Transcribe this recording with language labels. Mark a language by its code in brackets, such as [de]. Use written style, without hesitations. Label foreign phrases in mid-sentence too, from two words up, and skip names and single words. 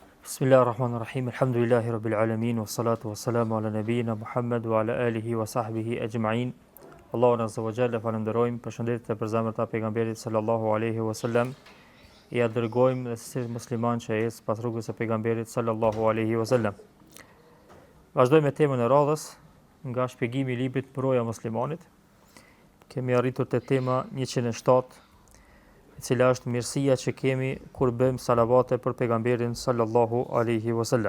[ar] بسم الله الرحمن الرحيم. الحمد لله رب العالمين والصلاة والسلام على نبينا محمد وعلى آله وصحبه أجمعين. [sq] Allahun [ar] عز وجل [sq] falenderojmë, përshëndetjet e përzemërt të pejgamberit [ar] صلى الله عليه وسلم. [sq] Ja dërgojmë dhe si musliman që ecë pas rrugës së pejgamberit [ar] صلى الله عليه وسلم. [sq] Vazhdojmë me temën e radhës nga shpjegimi i librit Proja muslimanit. Kemi arritur te tema 107, e cila është mirësia që kemi kur bëjmë salavate për pejgamberin [ar] صلى الله عليه وسلم.